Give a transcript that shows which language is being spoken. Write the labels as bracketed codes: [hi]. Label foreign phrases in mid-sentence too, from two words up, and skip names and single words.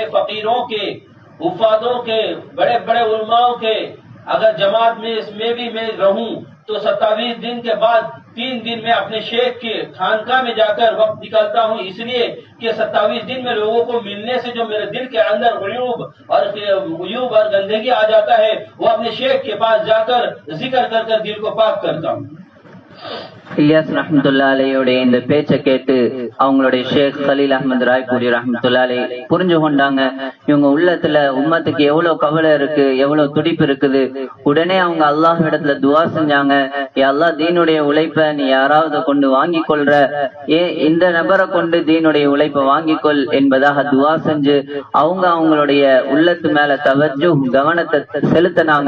[hi] फकीरों के, उफादों के, बड़े बड़े उलमाओं के अगर जमात में इसमें भी मैं रहूं तो 27 दिन के बाद 3 दिन में अपने शेख के खानकाह में जाकर वक्त निकालता हूं, इसलिए कि 27 दिन में लोगों को मिलने से जो मेरे दिल के अंदर उयूब और गंदगी आ जाता है वो अपने शेख के पास जाकर जिक्र कर कर दिल को पाक करता हूं। [ta] இலியாஸ் [ar] رحمة الله عليه [ta] இந்த பேச்சை கேட்டு அவங்களுடைய ஷேக் கலீல் அஹ்மத் ராய்பூரி [ar] رحمة الله عليه [ta] புரிஞ்சு கொண்டாங்க. இவங்க உள்ளத்துல உம்மத்துக்கு எவ்வளவு கவலை இருக்கு, எவ்வளவு துடிப்பு இருக்குது. உடனே அவங்க அல்லாஹ் இடத்துல துவா செஞ்சாங்க, அல்லாஹ் தீனுடைய உழைப்ப நீ யாராவது கொண்டு வாங்கி கொள்ற, இந்த நபரை கொண்டு தீனுடைய உழைப்ப வாங்கிக்கொள் என்பதாக துவா செஞ்சு அவங்களுடைய உள்ளத்து மேல தவஜ்ஜு கவனத்தை செலுத்தினாங்க.